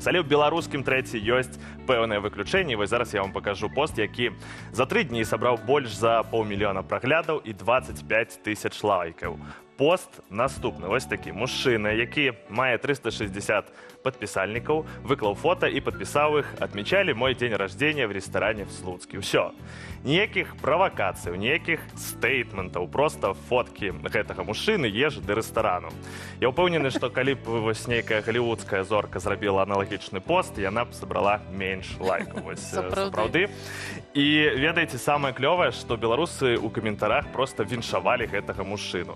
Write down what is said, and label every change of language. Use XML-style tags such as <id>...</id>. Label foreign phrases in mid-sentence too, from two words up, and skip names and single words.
<be>Але ў беларускім трэці ёсць пэўнае выключэнне. Вось зараз я вам пакажу пост, які за 3 дні сабраў больш за 500 000 праглядаў і 25 000 лайкаў. Пост наступны. Вось такі. Мужчына, які мае 360 падпісальнікаў, выклаў фота і падпісаў іх:</be> <ru>«Отмечали мой день рождения в ресторане в Слуцке». Усё.</ru> <be>Ніякіх правакацый, ніякіх стейтментаў, просто фоткі гэтага мужчыны, ежы ды рэстарану. Я ўпэўнены, што калі б вось нейкая галівудская зорка зрабіла аналагічны пост, яна б сабрала менш лайкаў. Вось сапраўды. І ведаеце, самае клёвае, што беларусы ў каментарах просто віншавалі гэтага мужчыну.</be>